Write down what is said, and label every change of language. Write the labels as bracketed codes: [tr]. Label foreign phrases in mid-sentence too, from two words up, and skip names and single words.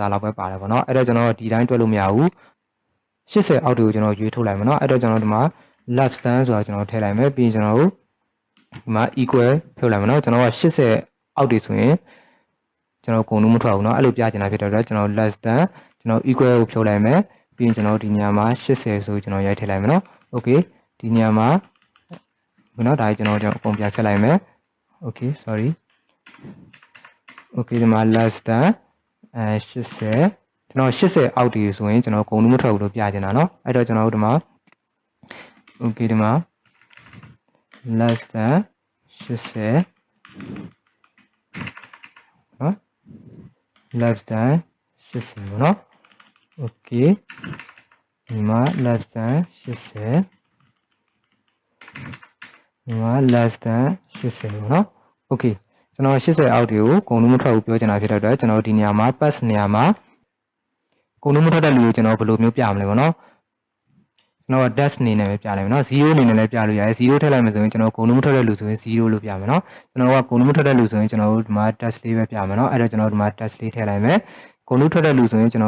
[my] သားလောက်ပဲပါတယ်ပေါ့နော်အဲ့တော့ကျွန်တော်ဒီတိုင်းတွက်လို့မရဘူး80အောက်တွေကိုကျွန်တော်ရွေးထုတ်လိုက်မယ်နော်အဲ့တော့ကျွန်တော်ဒီမှာ [en] left stand [my] ဆိုတာကျွန်တော်ထည့်လိုက်မယ်ပြီးရင်ကျွန် တော်တို့ဒီမှာ equal ဖြုတ်လိုက်မယ်နော်ကျွန်တော်က80အောက်တွေဆိုရင်ကျွန်တော်ဂုံလုံးမထွက်ဘူးเนาะအဲ့လိုပြချင်တာ ဖြစ်တဲ့အတွက်ကျွန်တော် [en] less than [my] ကျွန်တော် equal ကိုဖြုတ်လိုက်မယ်ပြီးရင်ကျွန်တော်ဒီနေရာမှာ80ဆိုကျွန်တော်ရိုက်ထည့်လိုက်မယ်เนาะ okay ဒီနေရာမှာเนาะဒါကြီးကျွန်တော်အကုန်ပြဖြတ်လိုက်မယ် [en] okay sorry okay [my] ဒီမှာ [en] less than 80 [my] ကျွန်တော်80အောက်တွေဆိုရင်ကျွန်တော်ဂုံလုံးမထွက်ဘူးလို့ပြချင်တာเนาะအဲ့တော့ကျွန်တော်ဒီမှာ okay ဒီမှာ [en] less than 80 [my] နော် [en] less than 80 [my] ပေါ့နော် okay ဒီမှာ [en] less than 80 [my] ဒီမှာ [en] less than 80 [my] ပေါ့နော် okay ကျွန်တော်80အောက်တွေကိုဂုံလုံးမထွက်ဘူးပြောချင်တာဖြစ်တဲ့အတွက်ကျွန်တော်ဒီနေရာမှာ pass နေရာမှာဂုံလုံးမထွက်တဲ့လူကိုကျွန်တော်ဘယ်လိုမျိုးပြမလဲပေါ့နော်ကျွန်တော် dash အနေနဲ့ပဲပြလိုက်မယ်နော်0အနေနဲ့လည်းပြလို့ရတယ်0ထည့်လိုက်မယ်ဆိုရင်ကျွန်တော်ဂုံလုံးမ ထွက်တဲ့လူဆိုရင်0လို့ပြမယ်နော်ကျွန်တော်ကဂုံလုံးမထွက်တဲ့လူဆိုရင်ကျွန်တော်တို့ဒီမှာ dash လေးပဲပြမယ်နော်အဲ့တော့ကျွန်တော်ဒီမှာ dash လေးထည့်လိုက်မယ်ဂုံလုံးထွက်တဲ့လူဆိုရင်ကျွန်တော်